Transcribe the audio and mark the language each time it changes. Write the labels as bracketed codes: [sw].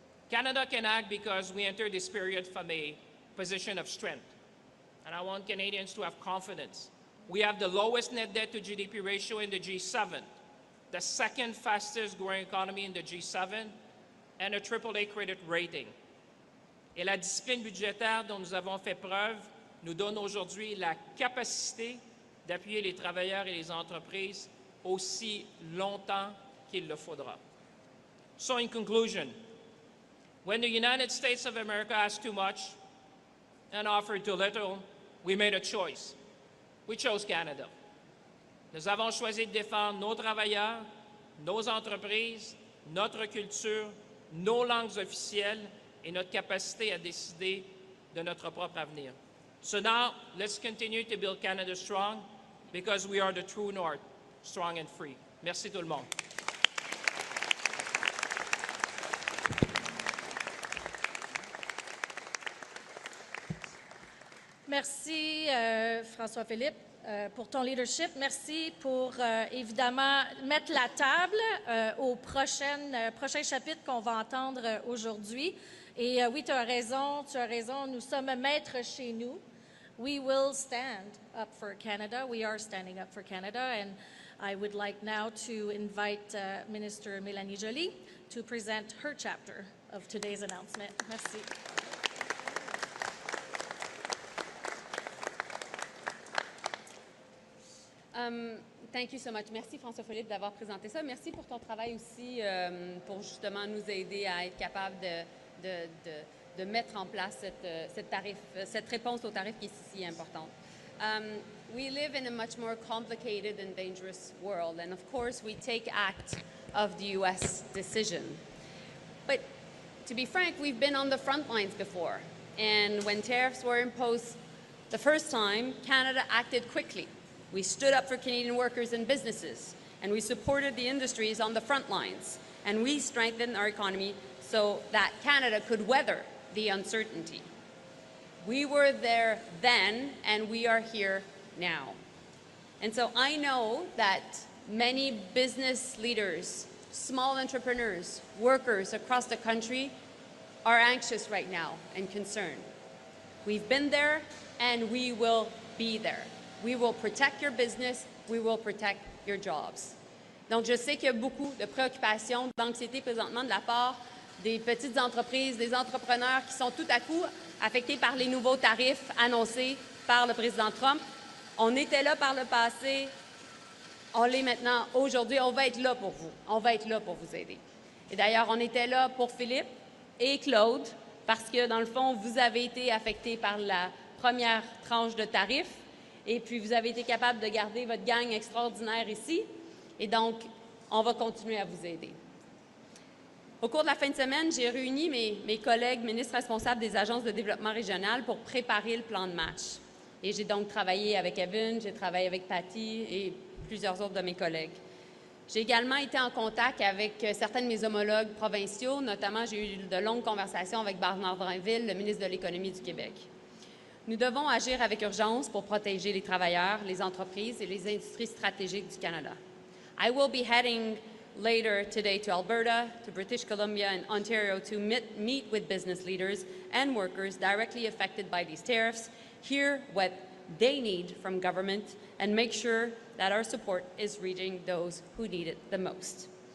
[en] Canada can act because we enter this period from a position of strength. And I want Canadians to have confidence. We have the lowest net debt to GDP ratio in the G7, the second fastest growing economy in the G7, and a AAA credit rating. [fr] Et la discipline budgétaire dont nous avons fait preuve nous donne aujourd'hui la capacité d'appuyer les travailleurs et les entreprises aussi longtemps qu'il le faudra. [en] So in conclusion, when the United States of America asked too much and offered too little, we made a choice. We chose Canada. [fr] Nous avons choisi de défendre nos travailleurs, nos entreprises, notre culture, nos langues officielles et notre capacité à décider de notre propre avenir. [en] So now, let's continue to build Canada strong because we are the true north, strong and free. [fr] Merci tout le monde. Merci François-Philippe pour ton leadership. Merci pour évidemment mettre la table au prochain chapitre qu'on va entendre aujourd'hui. Et oui, tu as raison, nous sommes maîtres chez nous. [en] We will stand up for Canada. We are standing up for Canada. And I would like now to invite Minister Mélanie Joly to present her chapter of today's announcement. [fr] Merci. [en] Thank you so much. [fr] Merci François-Philippe d'avoir présenté ça. Merci pour ton travail aussi pour justement nous aider à être capable de mettre en place cette réponse au tarif qui est si importante. [en] We live in a much more complicated and dangerous world, and of course we take act of the U.S. decision. But to be frank, we've been on the front lines before, and when tariffs were imposed the first time, Canada acted quickly. We stood up for Canadian workers and businesses, and we supported the industries on the front lines, and we strengthened our economy so that Canada could weather the uncertainty. We were there then, and we are here now. And so I know that many business leaders, small entrepreneurs, workers across the country are anxious right now and concerned. We've been there, and we will be there. We will protect your business. We will protect your jobs. [fr] Donc, je sais qu'il y a beaucoup de préoccupations, d'anxiété présentement de la part des petites entreprises, des entrepreneurs qui sont tout à coup affectés par les nouveaux tarifs annoncés par le président Trump. On était là par le passé, on l'est maintenant. Aujourd'hui, on va être là pour vous. On va être là pour vous aider. Et d'ailleurs, on était là pour Philippe et Claude parce que, dans le fond, vous avez été affectés par la première tranche de tarifs. Et puis, vous avez été capable de garder votre gang extraordinaire ici. Et donc, on va continuer à vous aider. Au cours de la fin de semaine, j'ai réuni mes collègues ministres responsables des agences de développement régional pour préparer le plan de match. Et j'ai donc travaillé avec Evan, j'ai travaillé avec Patty et plusieurs autres de mes collègues. J'ai également été en contact avec certains de mes homologues provinciaux. Notamment, j'ai eu de longues conversations avec Bernard Drinville, le ministre de l'Économie du Québec. Nous devons agir avec urgence pour protéger les travailleurs, les entreprises et les industries stratégiques du Canada. [en] I will be heading later today to Alberta, to British Columbia and Ontario to meet with business leaders and workers directly affected by these tariffs, hear what they need from government, and make sure that our support is reaching those who need it the most.